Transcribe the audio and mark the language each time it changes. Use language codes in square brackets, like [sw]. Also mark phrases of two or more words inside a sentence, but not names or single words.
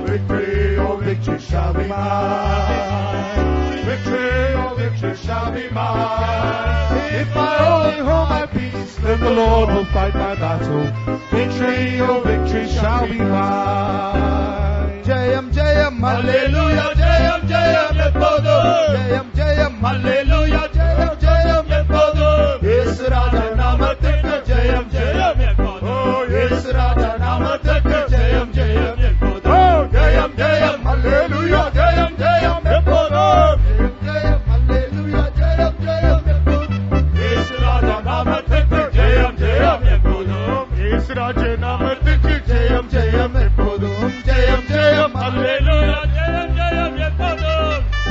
[en] Victory, oh victory shall be mine. Victory, oh victory shall be mine. If I only hold my peace, then the Lord will fight my battle. Victory, oh victory shall be mine. [ta] ஜெயம் ஜெயம் ஹல்லேலூயா ஜெயம் ஜெயம் எப்போதும் ஜெயம் ஜெயம் ஹல்லேலூயா ஜெயம் ஜெயம் எப்போதும் இயேசு ராஜா நாமத்துக்கு ஜெயம் ஜெயம் எப்போதும் ஓ இயேசு ராஜா நாமத்துக்கு ஜெயம் ஜெயம் எப்போதும் ஜெயம் ஜெயம் ஹல்லேலூயா ஜெயம் ஜெயம் எப்போதும் ஜெயம் ஜெயம் ஹல்லேலூயா ஜெயம் ஜெயம் எப்போதும் இயேசு ராஜா நாமத்துக்கு ஜெயம் ஜெயம் எப்போதும் இயேசு ராஜா நாமத்துக்கு ஜெயம் ஜெயம் எப்போதும் ஜெயம் ஜெயம் ஹல்லேலூயா ஜெயம் ஜெயம் எப்போதும்